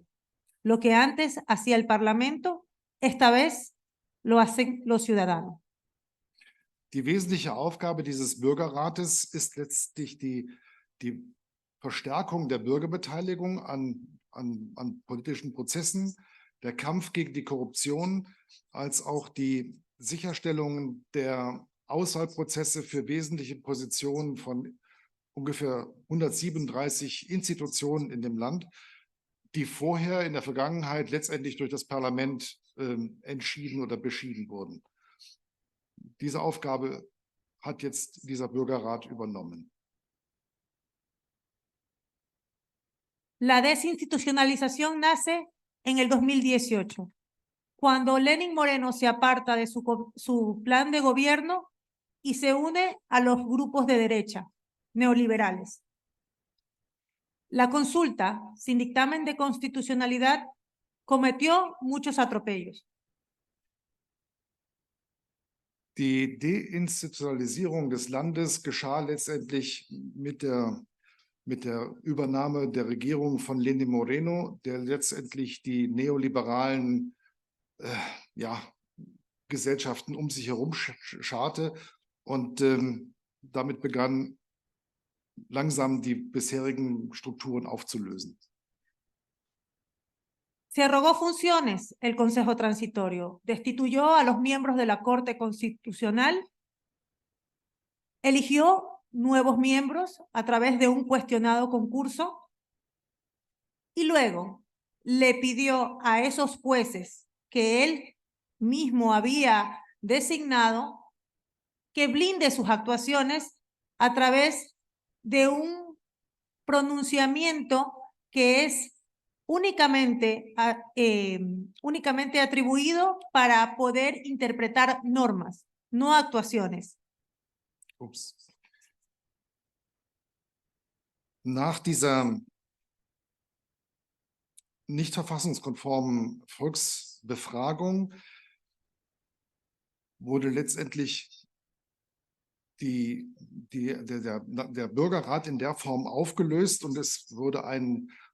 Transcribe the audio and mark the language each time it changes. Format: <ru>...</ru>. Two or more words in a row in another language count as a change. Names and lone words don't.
<es>Lo que antes hacía el Parlamento, esta vez lo hacen los ciudadanos.</es> <de>Die wesentliche Aufgabe dieses Bürgerrates ist letztlich die Verstärkung der Bürgerbeteiligung an politischen Prozessen, der Kampf gegen die Korruption, als auch die Sicherstellung der Auswahlprozesse für wesentliche Positionen von ungefähr 137 Institutionen in dem Land, die vorher in der Vergangenheit letztendlich durch das Parlament entschieden oder beschieden wurden. Diese Aufgabe hat jetzt dieser Bürgerrat übernommen.</de> <es>La desinstitucionalización nace en el 2018, cuando Lenín Moreno se aparta de su plan de gobierno y se une a los grupos de derecha, neoliberales. La consulta, sin dictamen de constitucionalidad, cometió muchos atropellos.</es> <de>Die Deinstitutionalisierung des Landes geschah letztendlich mit der Übernahme der Regierung von Lenín Moreno, der letztendlich die neoliberalen Gesellschaften um sich herum scharte, und damit begann langsam die bisherigen Strukturen aufzulösen.</de> <es>Se arrogó funciones el Consejo Transitorio, destituyó a los miembros de la Corte Constitucional, eligió nuevos miembros a través de un cuestionado concurso y luego le pidió a esos jueces que él mismo había designado que blinde sus actuaciones a través de un pronunciamiento que es únicamente atribuido para poder interpretar normas, no actuaciones.</es> <de>Ups. Nach dieser nicht verfassungskonformen Volksbefragung wurde letztendlich der Bürgerrat in der Form aufgelöst, und es wurde ein</de>